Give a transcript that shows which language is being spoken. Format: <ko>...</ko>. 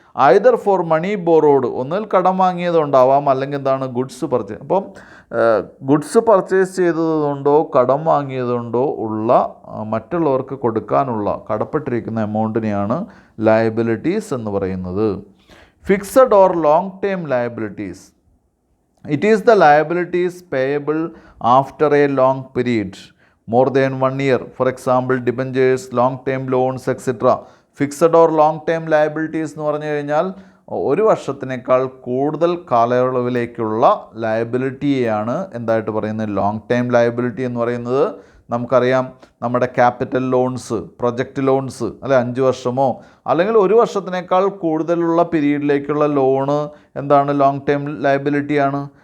<en>either for money borrowed,</en> <ml>ഒന്നിൽ കടം വാങ്ങിയതുണ്ടാവാം, അല്ലെങ്കിൽ എന്താണ് ഗുഡ്സ് പർച്ചേസ്. അപ്പം ഗുഡ്സ് പർച്ചേസ് ചെയ്തതുകൊണ്ടോ കടം വാങ്ങിയതുകൊണ്ടോ ഉള്ള മറ്റുള്ളവർക്ക് കൊടുക്കാനുള്ള കടപ്പെട്ടിരിക്കുന്ന എമൗണ്ടിനെയാണ് ലയബിലിറ്റീസ് എന്ന് പറയുന്നത്.</ml> <en>Fixed or long term liabilities, it is the liabilities payable after a long period, more than 1 year. For example, debentures, long term loans, etc.</en> <ml>Fixed or long term liabilities എന്ന് പറഞ്ഞു കഴിഞ്ഞാൽ ഒരു വർഷത്തിനേക്കാൾ കൂടുതൽ കാലയളവിലേക്കുള്ള ലയബിലിറ്റിയെയാണ് എന്തായിട്ട് പറയുന്നത്, ലോങ് ടേം ലയബിലിറ്റി എന്ന് പറയുന്നത്. നമുക്കറിയാം നമ്മുടെ ക്യാപിറ്റൽ ലോൺസ്, പ്രൊജക്റ്റ് ലോൺസ് അല്ലെ 5 വർഷമോ അല്ലെങ്കിൽ ഒരു വർഷത്തിനേക്കാൾ കൂടുതലുള്ള പീരീഡിലേക്കുള്ള ലോണ് എന്താണ്, ലോങ് ടേം ലയബിലിറ്റിയാണ്.</ml>